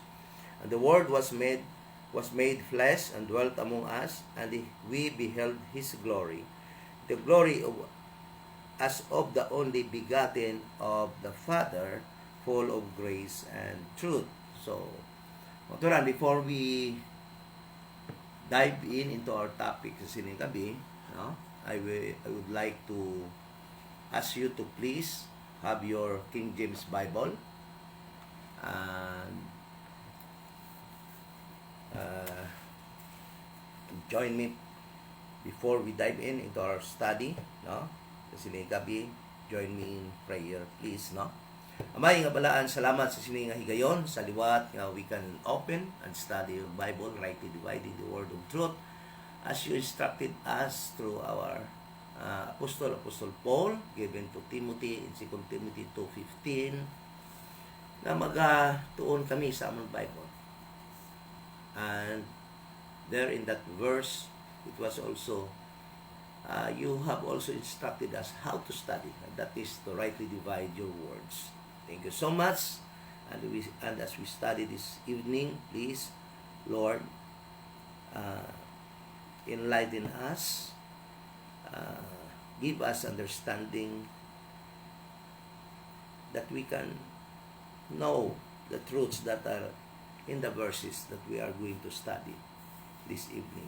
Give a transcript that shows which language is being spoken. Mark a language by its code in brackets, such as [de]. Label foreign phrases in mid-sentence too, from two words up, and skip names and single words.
[en] And the Word was made flesh and dwelt among us, and we beheld His glory, the glory as of the only begotten of the Father, full of grace and truth. So, motoran, before we dive into our topic [ceb] sa sining gabi, [en] no, I would like to ask you to please have your King James Bible and join me before we dive into our study, [ceb] no, sa sining gabi. [en] Join me in prayer, please, no. [ceb] Amay nga balaan, salamat sa sining nga higayon sa liwat nga [en] we can open and study the Bible, rightly dividing the word of truth as you instructed us through our Apostle Paul given to Timothy in 2 Timothy 2:15 [ceb] na magatuon kami sa among Bible. [en] And there in that verse, it was also you have also instructed us how to study, and that is to rightly divide your words. Thank you so much. And as we study this evening, please, Lord, enlighten us, give us understanding that we can know the truths that are in the verses that we are going to study this evening.